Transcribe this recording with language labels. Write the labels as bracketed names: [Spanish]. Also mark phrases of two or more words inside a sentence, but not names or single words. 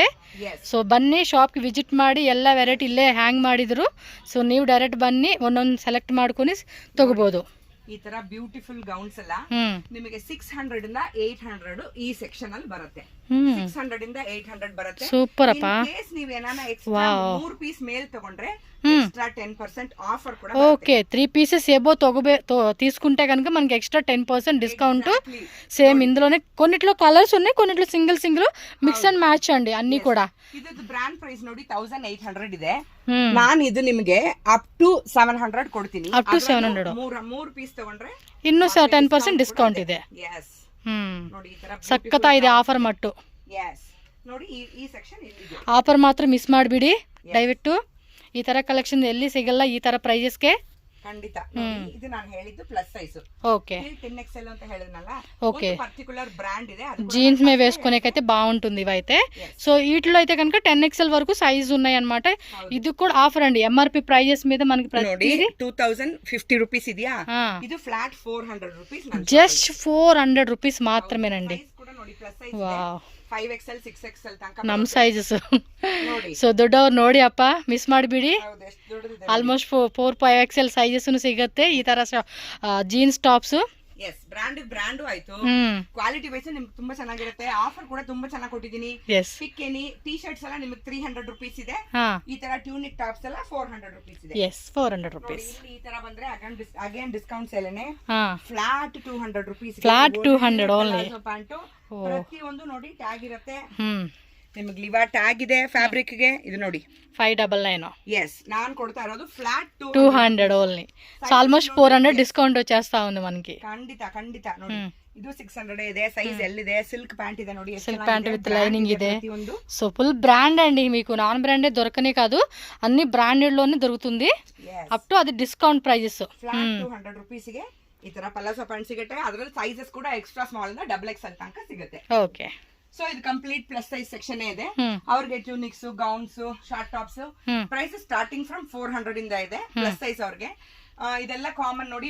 [Kannada] ಸೊ ಬನ್ನಿ ಶಾಪ್ಗೆ ವಿಸಿಟ್ ಮಾಡಿ, ಎಲ್ಲ ವೆರೈಟಿ ಇಲ್ಲೇ ಹ್ಯಾಂಗ್ ಮಾಡಿದ್ರು. ಸೊ ನೀವು ಡೈರೆಕ್ಟ್ ಬನ್ನಿ, ಒಂದೊಂದು ಸೆಲೆಕ್ಟ್ ಮಾಡ್ಕೊಂಡು ತಗೋಬಹುದು. ಈ ತರ [English] beautiful gowns [Kannada] ಎಲ್ಲ ನಿಮಗೆ 600 ಇಂದ 800 ಈ ಸೆಕ್ಷನ್ ಅಲ್ಲಿ ಬರುತ್ತೆ. 600 ಇಂದ 800 ಬರುತ್ತೆ. ಸೂಪರ್ ಅಪ್ಪ. ನೀವು ಏನಾನ [English] extra 3 piece [Kannada] ಮೇಲ್ ತಗೊಂಡ್ರೆ [Telugu] ఎక్స్ట్రా 10% ఆఫర్ కూడా. ఓకే [English] 3 pieces above [Telugu] తీసుకుంటే కనుక మనకి [English] extra 10% discount. [Telugu] సేమ్ ఇందులోనే కొన్నిట్లో కలర్స్ ఉన్నాయి, కొన్నిట్లో సింగిల్ [English] mix and match [Telugu] అండి అన్ని కూడా. [Kannada] ಇದು [English] brand price [Kannada] ನೋಡಿ 1800 ಇದೆ. ನಾನು ಇದು ನಿಮಗೆ [English] up to 700 [Kannada] ಕೊಡ್ತೀನಿ. [English] up to 700 [Kannada] 3 ಪೀಸ್ ತಗೊಂಡ್ರೆ ಇನ್ನು 10% ಡಿಸ್ಕೌಂಟ್ ಇದೆ. ನೋಡಿ ಈ ತರ ಸಕ್ಕತ್ತಾ ಇದೆ ಆಫರ್ ಮಟ್ಟು. ನೋಡಿ ಈ ಸೆಕ್ಷನ್ ಇಲ್ಲಿದೆ. ಆಫರ್ ಮಾತ್ರ ಮಿಸ್ ಮಾಡಬೇಡಿ ದಯವಿಟ್ಟು. ಈ ತರ ಕಲೆಕ್ಷನ್ ಎಲ್ಲಿ ಸಿಗಲ್ಲ ಈ ತರ ಪ್ರೈಸಸ್ಗೆ. ಖಂಡಿತ. ಇದು ನಾನು ಹೇಳಿದ್ದು [English] plus size. [Telugu] ఓకే [Kannada] 10XL ಅಂತ ಹೇಳಿದ್ನಲ್ಲ. [Telugu] ఓకే [English] particular brand [Telugu] ಇದೆ. అది జీన్స్ మే వేసుకునేకైతే బాగుంటుంది ఇవైతే. సో వీటిలో అయితే కనుక 10XL వరకు సైజ్ ఉన్నాయి అన్నమాట. ఇది కూడా ఆఫర్ అండి. [English] MRP prices [Telugu] మీద మనకి ప్రతిది 2050 రూపీస్ [Kannada] ಇದೆಯಾ. ಇದು ಫ್ಲಾಟ್ 400 [Telugu] రూపీస్. [English] just 400 rupees [Telugu] మాత్రమేనండి. [Kannada] ಕೂಡ ನೋಡಿ [English] plus size. [Kannada] ವಾವ್ 5XL 6XL ತನಕ ನಮ್ಮ ಸೈಜಸ್ ನೋಡಿ. ಸೊ ದೊಡ್ಡವ್ರು ನೋಡಿ ಅಪ್ಪ ಮಿಸ್ ಮಾಡಿಬಿಡಿ. ಆಲ್ಮೋಸ್ಟ್ 4-5XL ಸೈಜಸ್ ಸಿಗುತ್ತೆ ಈ ತರ [English] jeans tops. [Kannada] ಬ್ರಾಂಡ್ ಆಯ್ತು, [English] quality wise [Kannada] ನಿಮ್ಗೆ ತುಂಬಾ ಚೆನ್ನಾಗಿರುತ್ತೆ. ಆಫರ್ ಕೂಡ ತುಂಬಾ ಚೆನ್ನಾಗಿ ಕೊಟ್ಟಿದ್ದೀನಿ. [English] pick any t shirts [Kannada] ಎಲ್ಲ ನಿಮ್ಗೆ 300 ರೂಪೀಸ್ ಇದೆ. ಈ ತರ [English] tunic tops [Kannada] ಎಲ್ಲ 400 ರೂಪೀಸ್ ಇದೆ. 400 ರೂಪೀಸ್. ಈ ತರ ಬಂದ್ರೆ [English] again discount [Kannada] ಸೇಲೇನೆ [English] flat 200 rupees. flat 200 only. [Kannada] ಪ್ಯಾಂಟು ಪ್ರತಿಯೊಂದು ನೋಡಿ ಟ್ಯಾಗ್ ಇರುತ್ತೆ. ನಿಮಗೆ ಲಿವಾ ಟ್ಯಾಗ್ ಇದೆ ಫ್ಯಾಬ್ರಿಕ್ ಗೆ. ಇದು ನೋಡಿ 599. ఎస్ ನಾನು ಕೊಡ್ತಾ ಇರೋದು ಫ್ಲಾಟ್ [Telugu] 200 ఓన్లీ. సో [English] almost 400 discount [Telugu] వచ్చేస్తా ఉంది మనకి. [Kannada] ಖಂಡಿತ ನೋಡಿ. ಇದು 600 ಇದೆ. [English] size L [Kannada] ಇದೆ. [English] silk pant [Kannada] ಇದೆ ನೋಡಿ. [English] silk pant with lining [Telugu] ಇದೆ. సో [English] full brand [Telugu] అండి. మీకు నాన్ బ్రాండే దొరకనే కాదు, అన్ని బ్రాండెడ్ లోనే దొరుకుతుంది. [English] up to [Telugu] అది [English] discount prices. flat 200 rupees [Kannada] ಗೆ ಈ ತರ [English] palazzo pant [Kannada] ಸಿಗುತ್ತೆ. ಅದರಲ್ಲಿ ಸೈಜಸ್ ಕೂಡ [English] extra small [Kannada] ಇಂದ XXL ತನಕ ಸಿಗುತ್ತೆ. ಓಕೆ. ಸೊ ಇದು [English] complete plus size section [Kannada] ಇದೆ. ಅವ್ರಿಗೆ ಟ್ಯೂನಿಕ್ಸ್, ಗೌನ್ಸ್, [English] short tops price starting from [Kannada] 400 ಇಂದ ಇದೆ [English] plus size [Kannada] ಅವ್ರಿಗೆ. ಇದೆಲ್ಲ ಕಾಮನ್ ನೋಡಿ.